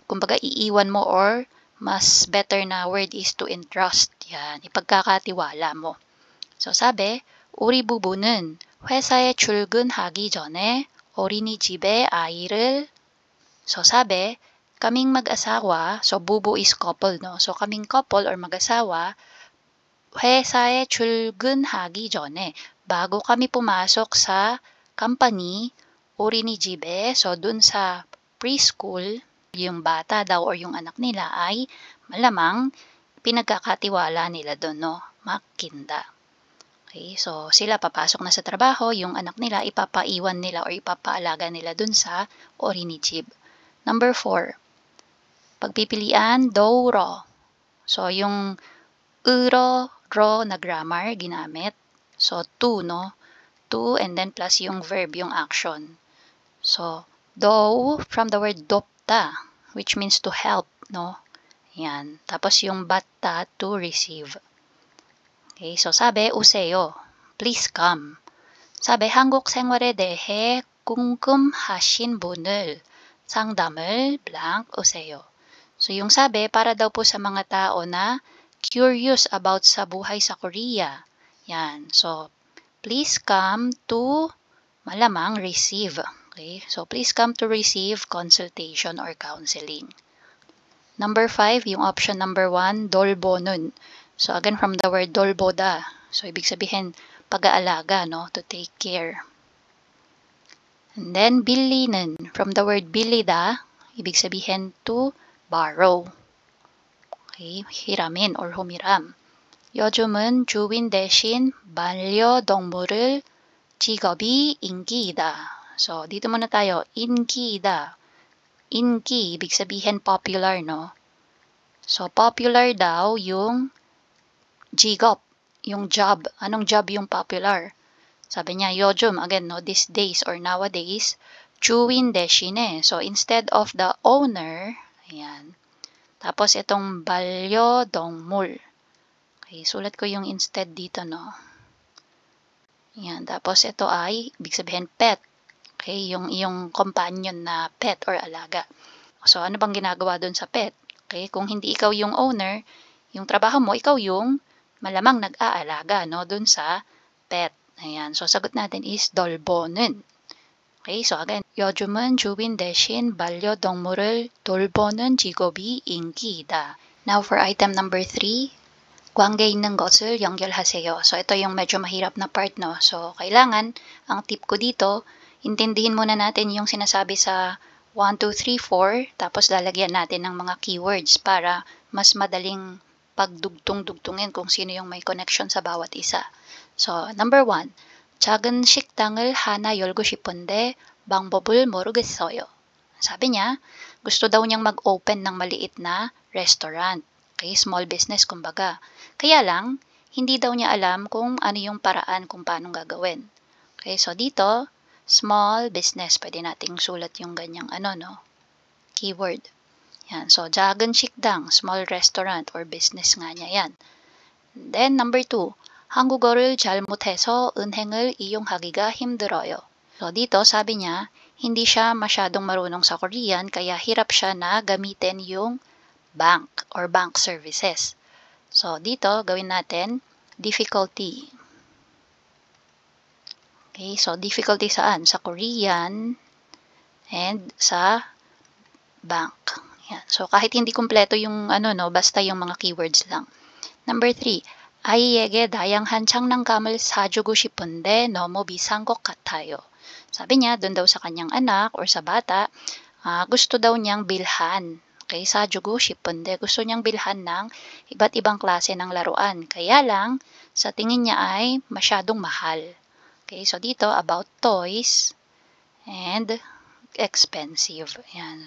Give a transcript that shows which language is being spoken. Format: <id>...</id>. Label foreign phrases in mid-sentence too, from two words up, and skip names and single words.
<tl>Kumbaga, iiwan mo or mas better na word</tl> <en>is to entrust.</en> <tl>Yan, ipagkakatiwala mo. So sabi,</tl> <ko>우리 부부는 회사에 출근하기 전에 어린이집에 아이를</ko> <tl>So sabi, kaming mag-asawa,</tl> <en>so bubu is couple, no?</en> <tl>So kaming couple or mag-asawa,</tl> <ko>회사에 출근하기 전에,</ko> <tl>bago kami pumasok sa company, 어린이집에, so dun sa preschool, yung bata daw or yung anak nila ay malamang pinagkakatiwala nila dun, no?</tl> <ko>맡긴다.</ko> <tl>Okay, so sila papasok na sa trabaho, yung anak nila ipapaiwan nila or ipapaalaga nila dun sa 어린이집. Number 4, pagpipilian, 도우러. So, yung 으러, ro na grammar ginamit.</tl> <en>So, to, no? To, and then plus yung verb, yung action. So, do from the word dopta, which means to help, no?</en> <tl>Yan. Tapos yung batta, to receive. Okay, so sabi,</tl> <ko>오세요.</ko> <en>Please come.</en> <ko>사배 한국 생활에 대해 궁금하신 분을 상담을 blank 오세요.</ko> <tl>So yung sabi, para daw po sa mga tao na</tl> <en>curious about</en> <tl>sa buhay sa Korea. Yan.</tl> <en>So, please come to malamang receive. Okay? So, please come to receive consultation or counseling.</en> <tl>Number 5, yung option number 1, 돌보는.</tl> <en>So, again, from the word 돌보다.</en> <tl>So, ibig sabihin, pag-aalaga, no?</tl> <en>To take care. And then, 빌리는. From the word 빌리다, ibig sabihin, to borrow.</en> <tl>Okay, hiramin or humiram.</tl> <ko>요즘은 주인 대신 반려동물을 직업이 인기이다.</ko> <tl>So, dito muna tayo,</tl> <ko>인기이다. 인기,</ko> <tl>ibig sabihin popular, no? So, popular daw yung 직업, yung job. Anong job yung popular? Sabi niya,</tl> <ko>요즘,</ko> <en>again, no, these days or nowadays,</en> <ko>주인 대신에.</ko> <en>So, instead of the owner,</en> <tl>ayan. Tapos, itong 반려동물. Okay, sulat ko yung instead dito, no? Ayan, tapos ito ay, ibig sabihin, pet. Okay, yung iyong companion na pet or alaga. So, ano bang ginagawa dun sa pet? Okay, kung hindi ikaw yung owner, yung trabaho mo, ikaw yung malamang nag-aalaga, no? Dun sa pet. Ayan, so sagot natin is 돌보는.</tl> <en>Okay, so again,</en> <ko>요즘은 주민 대신 반려동물을 돌보는 직업이 인기이다.</ko> <en>Now for item number 3,</en> <ko>관계 있는 것을 연결하세요.</ko> <tl>So ito yung medyo mahirap na part, no? So kailangan, ang tip ko dito, intindihin muna natin yung sinasabi sa 1, 2, 3, 4, tapos lalagyan natin ng mga keywords para mas madaling pagdugtong-dugtungin kung sino yung may connection sa bawat isa.</tl> <en>So number 1,</en> <ko>작은 식당을 하나 열고 싶은데 방법을 모르겠어요.</ko> <tl>Sabi niya, gusto daw niyang mag-open ng maliit na restaurant. Okay,</tl> <en>small business</en> <tl>kumbaga. Kaya lang, hindi daw niya alam kung ano yung paraan kung paano gagawin. Okay, so dito,</tl> <en>small business.</en> <tl>Pwede nating sulat yung ganyang keyword.</tl> <ko>Yan, so 작은 식당,</ko> <en>small restaurant or business</en> <tl>nga niya yan.</tl> <en>And then number 2,</en> <ko>한국어를 잘 못해서 은행을 이용하기가 힘들어요.</ko> <tl>So dito sabi niya, hindi siya masyadong marunong sa Korean kaya hirap siya na gamitin yung bank</tl> <en>or bank services.</en> <tl>So dito gawin natin difficulty. Okay, so difficulty saan? Sa Korean and sa bank. Yan. So kahit hindi kumpleto yung basta yung mga keywords lang.</tl> <en>Number 3,</en> <ko>아이에게 다양한 장난감을 사주고 싶은데 너무 비싼 것 같아요.</ko> <tl>Sabi niya, doon daw sa kanyang anak or sa bata, gusto daw niyang bilhan. Okay,</tl> <ko>사주고 싶은데</ko> <tl>gusto niyang bilhan ng iba't ibang klase ng laruan. Kaya lang, sa tingin niya ay masyadong mahal. Okay, so dito</tl> <en>about toys and expensive.</en> <tl>Yan.</tl>